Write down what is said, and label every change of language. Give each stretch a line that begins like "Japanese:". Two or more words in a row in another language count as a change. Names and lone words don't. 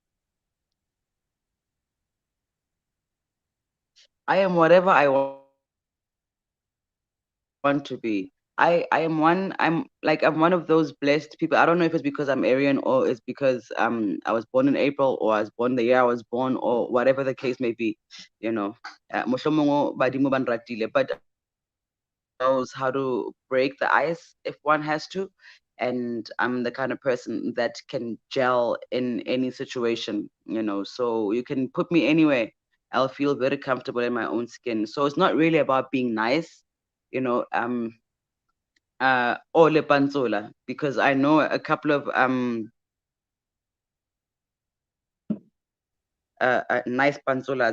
English: I am whatever I want to be. I am I'm one of those blessed people. I don't know if it's because I'm Aryan or it's because I was born in April or I was born the year I was born or whatever the case may be, you know.
Southern Sotho: Mohlomong badimo ba nratile,
English: but I'm the kind of person that knows how to break the ice if one has to, and I'm the kind of person that can gel in any situation, you know. So you can put me anywhere, I'll feel very comfortable in my own skin. So it's not really about being nice, you know. Ole Panzola, because I know a couple of nice Panzolas.